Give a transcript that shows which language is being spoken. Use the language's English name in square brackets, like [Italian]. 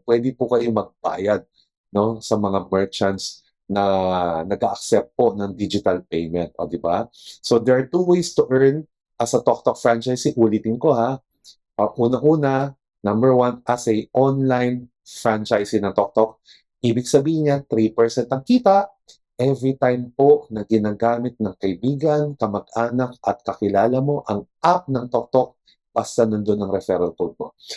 [Filipino] Pwede po kayo magbayad no, sa mga merchants na nag-accept po ng digital payment. O, di ba? [English] So, there are two ways to earn as a TokTok franchisee. [Filipino] Ulitin ko ha. Una-una, number one, [English] as a online franchisee [Filipino] ng TokTok, ibig sabihin niya, 3% ang kita [English] every time [Filipino] po na ginagamit ng kaibigan, kamag-anak at kakilala mo ang app ng TokTok basta nandun ang referral code mo.